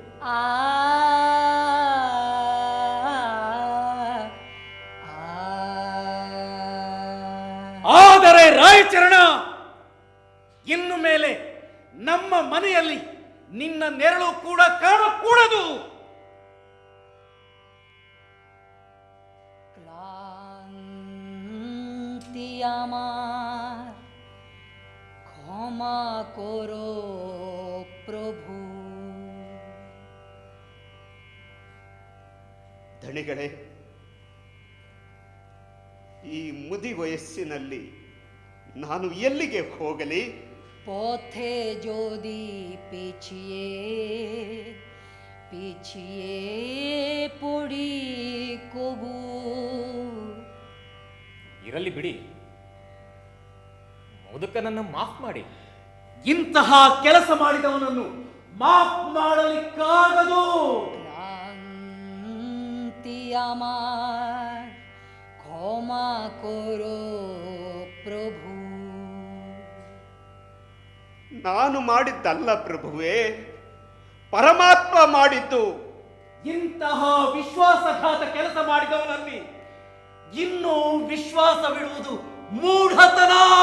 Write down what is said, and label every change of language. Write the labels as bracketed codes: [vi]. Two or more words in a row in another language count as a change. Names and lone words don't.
[kn] ಆದರೆ ರಾಯಚರಣ, ಇನ್ನು ಮೇಲೆ ನಮ್ಮ ಮನೆಯಲ್ಲಿ ನಿನ್ನ ನೆರಳು ಕೂಡ ಕಾಣಕೂಡದು. [bn] ক্লান্তি আমার ক্ষমা করো প্রভু. [kn] ಧಣಿಗಳೇ, ಈ ಮುದಿ ವಯಸ್ಸಿನಲ್ಲಿ ನಾನು ಎಲ್ಲಿಗೆ ಹೋಗಲಿ? [bn] পথে যদি পিছিয়ে পিছিয়ে পড়ি কবু. [kn] ಇರಲಿ ಬಿಡಿ, ಮುದುಕನನ್ನು ಮಾಫ್ ಮಾಡಿ. ಇಂತಹ ಕೆಲಸ ಮಾಡಿದವನನ್ನು ಮಾಫ್ ಮಾಡಲಿಕ್ಕಾಗದು. [bn] ক্লান্তি আমার ক্ষমা করো ಪ್ರಭು. [kn] ನಾನು ಮಾಡಿದ್ದಲ್ಲ ಪ್ರಭುವೇ, ಪರಮಾತ್ಮ ಮಾಡಿದ್ದು. ಇಂತಹ ವಿಶ್ವಾಸಘಾತ ಕೆಲಸ ಮಾಡಿದವನಲ್ಲಿ ಇನ್ನೂ ವಿಶ್ವಾಸವಿಡುವುದು ಮೂಢತನ.